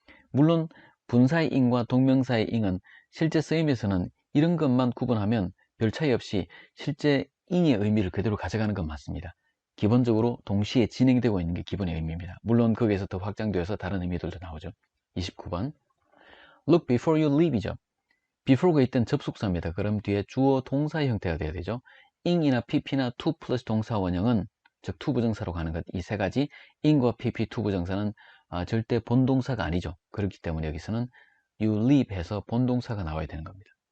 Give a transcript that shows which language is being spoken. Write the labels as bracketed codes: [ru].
[ko] 물론 분사의 ing과 동명사의 ing은 실제 쓰임에서는 이런 것만 구분하면 별 차이 없이 실제 ing의 의미를 그대로 가져가는 건 맞습니다. 기본적으로 동시에 진행되고 있는 게 기본의 의미입니다. 물론 거기에서 더 확장되어서 다른 의미들도 나오죠. [en] 29번 Look before you leave이죠. [ko] before가 있던 접속사입니다. 그럼 뒤에 주어 동사의 형태가 돼야 되죠. ing이나 pp나 to 플러스 동사 원형은 즉 투부정사로 가는 것, 이 세 가지 in과 pp 투부정사는 절대 본동사가 아니죠. 그렇기 때문에 여기서는 you live 해서 본동사가 나와야 되는 겁니다.